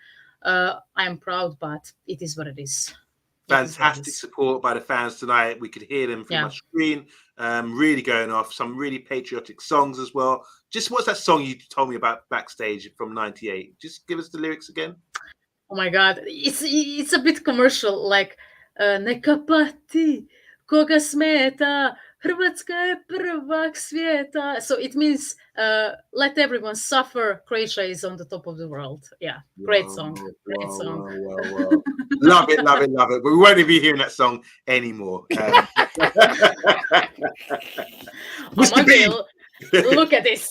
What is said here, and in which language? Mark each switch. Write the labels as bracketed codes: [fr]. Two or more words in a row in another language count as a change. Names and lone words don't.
[en] I'm proud, but it is what it is. Fantastic support by the fans tonight. We could hear them from my screen. Really going off. Some really patriotic songs as well. Just what's that song you told me about backstage from '98? Just give us the lyrics again. Oh my God, it's a bit commercial. [hr] Like neka pati koga smeta, Hrvatska je prvak svijeta. [en] So it means let everyone suffer. Croatia is on the top of the world. Yeah, great song. Great song. Wow. Love it. But we won't be hearing that song anymore. Mr. B. Look at this.